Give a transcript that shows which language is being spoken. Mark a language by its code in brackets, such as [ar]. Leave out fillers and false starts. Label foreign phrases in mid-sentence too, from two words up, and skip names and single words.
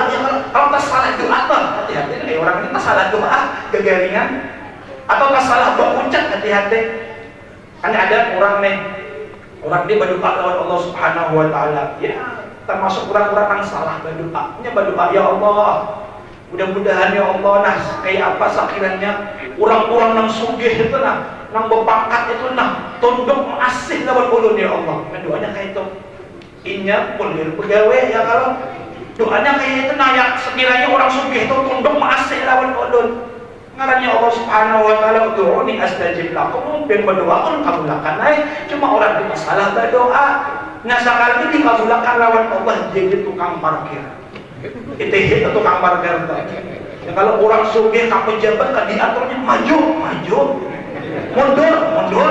[bjn] Kalau tak salah doa tuh hati-hati. Orang ini tak salah doa kegaringan atau tak salah berucap, hati-hati. Kan ada orang ini berdoa lawan Allah [ar] سبحانه وتعالى. [bjn] Ya, termasuk orang-orang yang salah berdoa. Nya berdoa ya Allah, mudah-mudahan ya Allah nah kayak apa sakiranya orang-orang yang sugih itu nah nang berpangkat itu nah tunduk asih lawan ulun ya Allah. Nah, doanya kayak itu. Inya boleh pegawai ya kalau doanya kayak itu nah yang sekiranya orang sugih itu tunduk asih lawan ulun. Ngarannya Allah [ar] سبحانه وتعالى ادعوني أستجب لكم, [bjn] ben berdoa pun kabulakan cuma orang itu salah berdoa. Nah sekali ini dikabulakan lawan Allah jadi tukang parkir. Itu tukang parkir tuh. Ya, kalau orang sugih ka pejabat kan diaturnya maju, mundur.